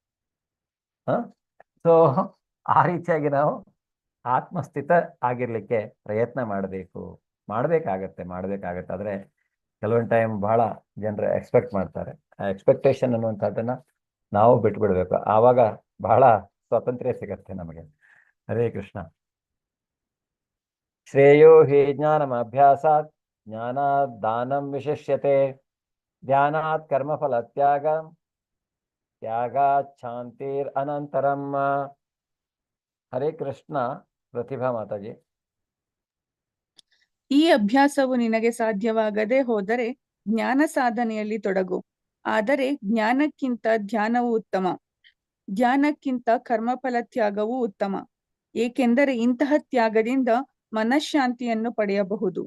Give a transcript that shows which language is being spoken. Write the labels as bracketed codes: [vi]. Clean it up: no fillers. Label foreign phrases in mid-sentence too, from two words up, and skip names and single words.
[kn] ಸೊ ಆ ರೀತಿಯಾಗಿ ನಾವು ಆತ್ಮಸ್ಥಿತ ಆಗಿರ್ಲಿಕ್ಕೆ ಪ್ರಯತ್ನ ಮಾಡಬೇಕಾಗತ್ತೆ. ಆದ್ರೆ ಕೆಲವೊಂದು ಟೈಮ್ ಬಹಳ ಜನರು ಎಕ್ಸ್ಪೆಕ್ಟ್ ಮಾಡ್ತಾರೆ. ಆ ಎಕ್ಸ್ಪೆಕ್ಟೇಷನ್ ಅನ್ನುವಂಥದ್ದನ್ನ ನಾವು ಬಿಟ್ಬಿಡ್ಬೇಕು. ಆವಾಗ ಬಹಳ ಸ್ವಾತಂತ್ರ್ಯ ಸಿಗತ್ತೆ ನಮಗೆ. [sa] ಹರೇ ಕೃಷ್ಣ. ಶ್ರೇಯೋ ಹಿ ಜ್ಞಾನಮಭ್ಯಾಸಾತ್ ಜ್ಞಾನಾತ್ ದಾನಂ ವಿಶಿಷ್ಯತೆ ಧ್ಯಾನಾತ್ ಕರ್ಮಫಲ ತ್ಯಾಗಾತ್ ಶಾಂತಿರ್ ಅನಂತರಂ. ಹರೇ ಕೃಷ್ಣ. [kn] ಪ್ರತಿಭಾ ಮಾತಾಜಿ. ಈ ಅಭ್ಯಾಸವು ನಿನಗೆ ಸಾಧ್ಯವಾಗದೆ ಹೋದರೆ ಜ್ಞಾನ ಸಾಧನೆಯಲ್ಲಿ ತೊಡಗು. ಆದರೆ ಜ್ಞಾನಕ್ಕಿಂತ ಧ್ಯಾನವು ಉತ್ತಮ, ಧ್ಯಾನಕ್ಕಿಂತ ಕರ್ಮಫಲ ತ್ಯಾಗವೂ ಉತ್ತಮ. ಏಕೆಂದರೆ ಇಂತಹ ತ್ಯಾಗದಿಂದ ಮನಃಶಾಂತಿಯನ್ನು ಪಡೆಯಬಹುದು.